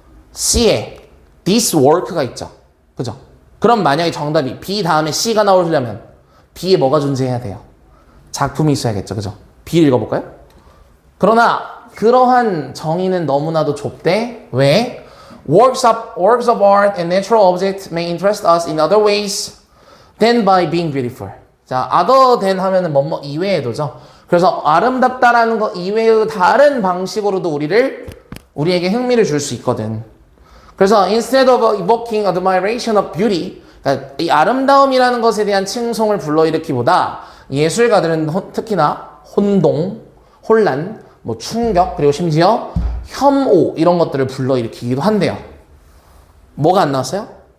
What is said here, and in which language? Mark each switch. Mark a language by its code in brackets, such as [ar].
[ko] C에 this work가 있죠. 그죠? 그럼 만약에 정답이 B 다음에 C가 나오려면 B에 뭐가 존재해야 돼요? 작품이 있어야겠죠. 그죠? B 읽어볼까요? 그러나 그러한 정의는 너무나도 좁대. 왜? [en] Works of art and natural objects may interest us in other ways than by being beautiful. [ko] 자, [en] other than [ko] 하면은 뭐뭐 이외에도죠. 그래서 아름답다라는 거 이외의 다른 방식으로도 우리에게 흥미를 줄 수 있거든. 그래서 [en] instead of evoking admiration of beauty, [ko] 그러니까 이 아름다움이라는 것에 대한 칭송을 불러일으키보다 예술가들은 특히나 혼동, 혼란, 뭐 충격, 그리고 심지어 혐오 이런 것들을 불러일으키기도 한대요. 뭐가 안 나왔어요?